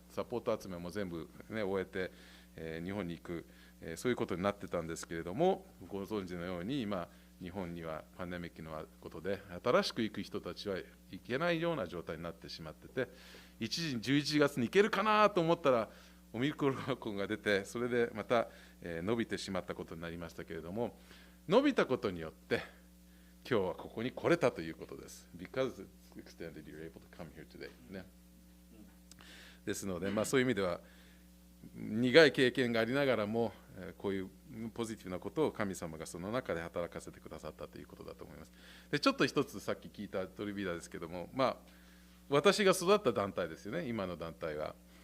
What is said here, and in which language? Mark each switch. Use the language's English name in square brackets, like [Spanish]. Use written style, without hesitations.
[Japanese] サポート集めも全部、終えて日本に行く、そういうことになってたんですけれども、ご存知のように今日本にはパンデミックのことで新しく行く人たちは行けないような状態になってしまってて、一時11月に行けるかなと思ったらオミクロン株が出て、それでまた伸びてしまったことになりましたけれども、伸びたことによって今日はここに来れたということです。 [English] Because it's extended, you're able to come here today、ね。 [Japanese] ですので、そういう意味では苦い経験がありながらも、こういうポジティブなことを神様がその中で働かせてくださったということだと思います。で、ちょっと一つさっき聞いたトリビアですけども、私が育った団体ですよね、今の団体は。